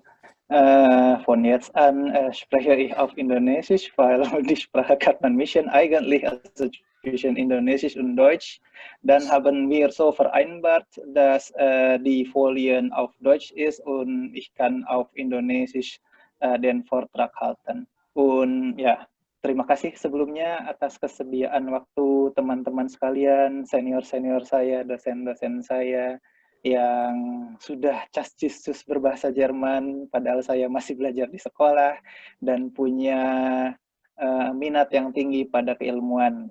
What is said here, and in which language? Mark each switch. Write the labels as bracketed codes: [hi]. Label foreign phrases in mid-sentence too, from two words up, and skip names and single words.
[de] Von jetzt an spreche ich auf Indonesisch, weil die Sprache kann man mischen eigentlich also zwischen Indonesisch und Deutsch. Dann haben wir so vereinbart, dass die Folien auf Deutsch ist und ich kann auf Indonesisch den Vortrag halten. Und ja, [id] terima kasih sebelumnya atas kesediaan waktu teman-teman sekalian, senior-senior saya, dosen-dosen saya, yang sudah cas-cis berbahasa Jerman, padahal saya masih belajar di sekolah, dan punya minat yang tinggi pada keilmuan.